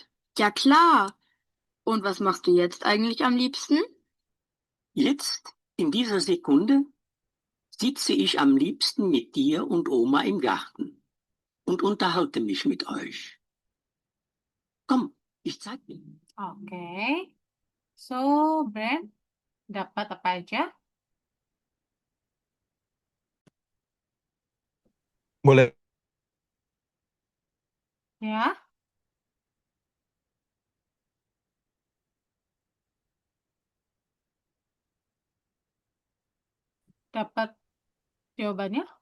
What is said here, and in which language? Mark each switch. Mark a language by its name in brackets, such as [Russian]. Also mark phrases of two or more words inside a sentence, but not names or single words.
[German] Ja klar. Und was machst du jetzt eigentlich am liebsten? Jetzt, in dieser Sekunde, sitze ich am liebsten mit dir und Oma im Garten und unterhalte mich mit euch. Komm, ich zeig dir. [Indonesian] Oke. So, Brand, dapat apa aja? Boleh. Ya. Dapat jawabannya?